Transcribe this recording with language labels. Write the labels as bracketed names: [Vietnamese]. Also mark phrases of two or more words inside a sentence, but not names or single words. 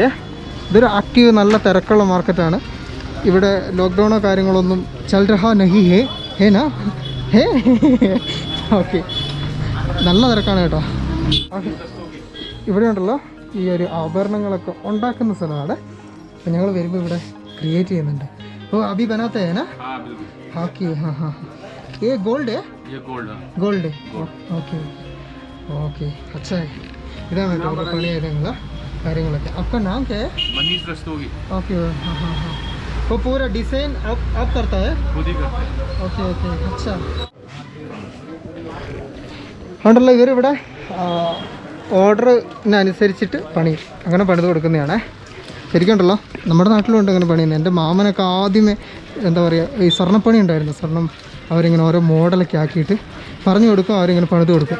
[Malayalam] ഇതൊരു ആക്റ്റീവ് നല്ല തിരക്കുള്ള മാർക്കറ്റാണ്. ഇവിടെ ലോക്ക്ഡൗണോ കാര്യങ്ങളൊന്നും [Hindi] चल रहा नहीं है ना है ओके. [Malayalam] നല്ല തിരക്കാണ് കേട്ടോ. ഇവിടെ ഉണ്ടല്ലോ ഈ ഒരു ആഭരണങ്ങളൊക്കെ ഉണ്ടാക്കുന്ന സ്ഥലമാണ്. അപ്പോൾ ഞങ്ങൾ വരുമ്പോൾ ഇവിടെ ക്രിയേറ്റ് ചെയ്യുന്നുണ്ട്. [Hindi] ओ अभी बनाते है ना ओके. हाँ हाँ ये गोल्ड है. ये गोल्ड है [English] okay okay. [Malayalam] അച്ഛാ ഇതാണ് കേട്ടോ ഇവിടെ പണി ചെയ്ത കാര്യങ്ങളൊക്കെ. [Hindi] आपका नाम क्या है? मनीष रस्तोगी. ओके हाँ हाँ हाँ. वो पूरा डिज़ाइन आप करता है? खुद ही करते हैं. [English] okay okay [Hindi] अच्छा. [Malayalam] ഉണ്ടല്ലോ ഇവരിവിടെ ഓർഡറിനനുസരിച്ചിട്ട് പണി അങ്ങനെ പണിത് കൊടുക്കുന്നതാണ്. ശരിക്കും ഉണ്ടല്ലോ നമ്മുടെ നാട്ടിലുണ്ട് അങ്ങനെ പണി. എൻ്റെ മാമനൊക്കെ ആദ്യമേ എന്താ പറയുക ഈ സ്വർണ്ണപ്പണി ഉണ്ടായിരുന്നു. സ്വർണ്ണം അവരിങ്ങനെ ഓരോ മോഡലൊക്കെ ആക്കിയിട്ട് പറഞ്ഞു കൊടുക്കും, അവരിങ്ങനെ പണിത് കൊടുക്കും.